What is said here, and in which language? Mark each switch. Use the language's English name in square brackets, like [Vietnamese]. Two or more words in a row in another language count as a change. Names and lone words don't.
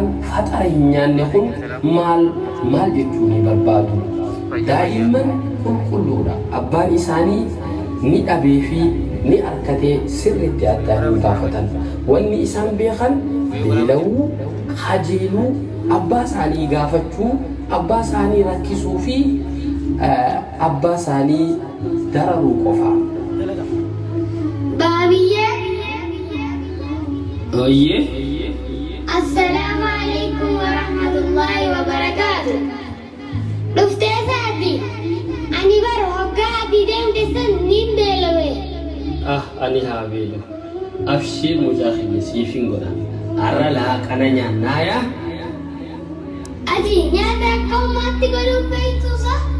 [Oromo] faxara hin nyaanne kun maal jechuu ni barbaadu daa'imman qulqulluudha abbaan isaanii ni dhabee fi ni arkatee sirriitti addaan hin baafatan wanni isaan beekan beela'uu hajeeluu abbaa isaanii gaafachuu abbaa isaanii rakkisuu fi abbaa isaanii dararuu qofa baabiyye oyye [Arabic] السلام عليكم ورحمة الله وبركاته [Oromo] dhuftee saati ani bara hoggaa adii deemte san nin beelawe ani haa beelu afshii mucaa keenya siifin godha arra laaqana nyaannaaya ati nyaata akka ummaatti godhuuf beektuusa